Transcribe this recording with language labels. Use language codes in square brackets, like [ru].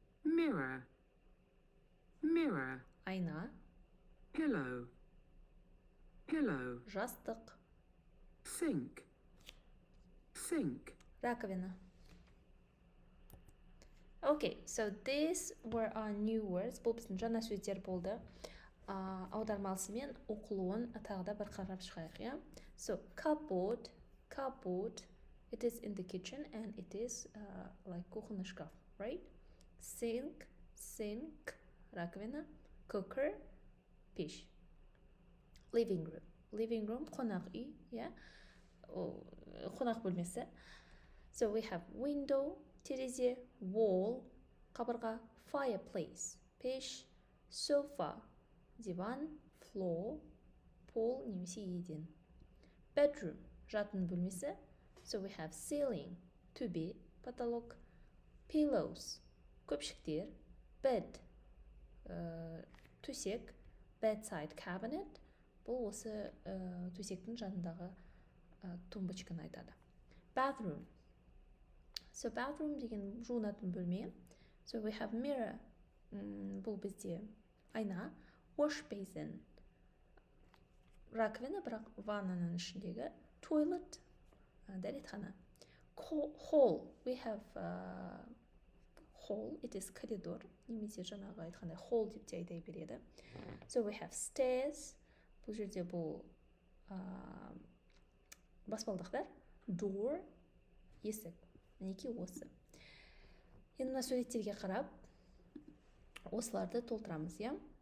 [en] Mirror, mirror. [kk] айна, [en] Pillow, pillow. [kk] жастық, [en] Sink, sink. [kk] раковина. [en] Okay, so these were our new words. [kk] Бұл біздің жаңа сөздер болды. Аудармалысымен оқылуын тағы да бір қарап шығайық, иә? [en] So, cupboard, it is in the kitchen and it is like [ru] кухонный шкаф, [en] right? Sink, [kk] раковина, [en] cooker, [kk] пеш. [en] Living room, [kk] қонақ үй, иә? Қонақ бөлмесі. [en] So we have window, [kk] терезе, [en] wall, [kk] қабырға, [en] fireplace, [kk] пеш, [en] sofa, диван, floor, [kk] пол немесе еден. [en] Bedroom, [kk] жатын бөлмесі. [en] So we have ceiling, [kk] төбе, потолок, [en] pillows, [kk] көпшіктер, [en] bed, [kk] төсек, [en] bedside cabinet, [kk] бұл осы төсектің жанындағы тумбочканы айтады. [en] Bathroom. [kk] So bathroom деген жуынатын бөлме. [en] So we have mirror, [kk] бұл бізде айна, [en] wash basin, [kk] раковина, бірақ ваннаның ішіндегі, [en] toilet, [kk] дәретхана. [en] Hall, we have hall, it is коридор, [kk] немесе жаңағы айтқандай [en] hall [kk] деп те айта береді. [en] So we have stairs, [kk] бұл жерде бұл баспалдақтар, [en] door, [kk] есік. Мінекей осы. Енді мына суреттерге қарап, осыларды толтырамыз, иә?